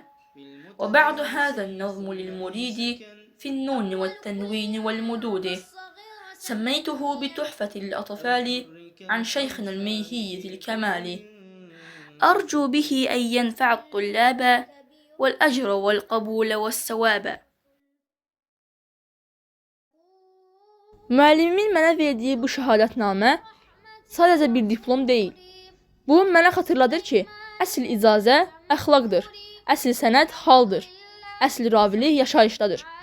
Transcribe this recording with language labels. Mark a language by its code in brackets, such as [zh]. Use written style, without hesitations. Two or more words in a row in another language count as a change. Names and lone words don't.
[ar] وبعد هذا النظم للمريد في النون والتنوين والمدود سميته بتحفة الأطفال عن شيخنا الميهي ذي الكمال أرجو به أن ينفع الطلاب والأجر والقبول والثواب. [az] Müəllimimin mənə verdiyi bu şəhadətnamə sadəcə bir diplom deyil. Bu mənə xatırladır ki, əsl icazə əxlaqdır, əsl sənət haldır, əsl ravilik yaşayışdadır.